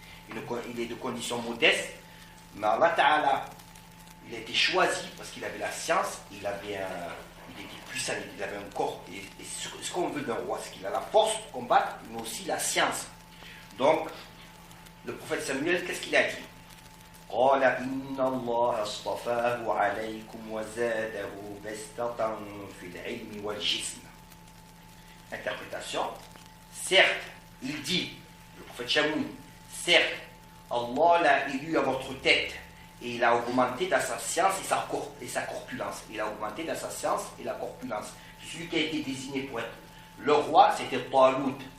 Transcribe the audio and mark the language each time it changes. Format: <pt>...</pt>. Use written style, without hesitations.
<fr>Il est de conditions modestes, mais Allah Ta'ala, il a été choisi parce qu'il avait la science, il était puissant, il avait un corps. Et ce qu'on veut d'un roi, c'est qu'il a la force pour combattre, mais aussi la science. Donc, le prophète Samuel, qu'est-ce qu'il a dit?</fr> <ar>قال إن الله اصطفاه عليكم وزاده بسطة في العلم والجسم.</ar> <fr>Interprétation. Certes, il dit, le prophète Samuel, certes, Allah l'a élu à votre tête et il a augmenté dans sa science et sa corpulence. Il a augmenté dans sa science et la corpulence. Celui qui a été désigné pour être le roi, c'était Talut.</fr>